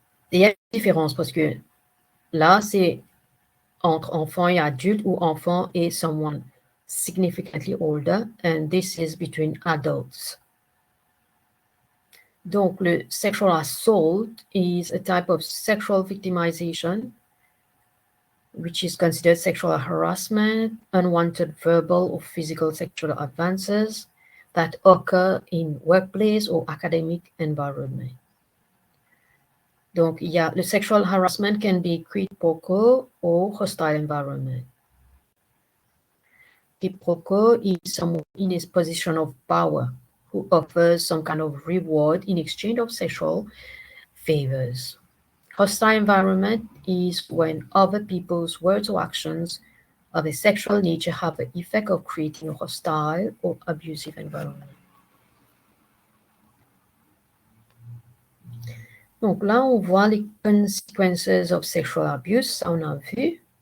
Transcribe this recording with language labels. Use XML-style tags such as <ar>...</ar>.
<fr>Et il y a une différence parce que là, c'est entre enfant et adulte ou enfant et</fr> <en>someone significantly older, and this is between adults. Donc, le sexual assault is a type of sexual victimization which is considered sexual harassment, unwanted verbal or physical sexual advances that occur in workplace or academic environment. Donc,</en> <fr>il y a le</fr> <en>sexual harassment can be quid pro quo or hostile environment. Quid pro quo is someone in a position of power who offers some kind of reward in exchange of sexual favors. Hostile environment is when other people's words or actions of a sexual nature have the effect of creating a hostile or abusive environment.</en> <fr>Donc là, on voit les</fr> <en>consequences of sexual abuse,</en> <fr>ça on a vu.</fr>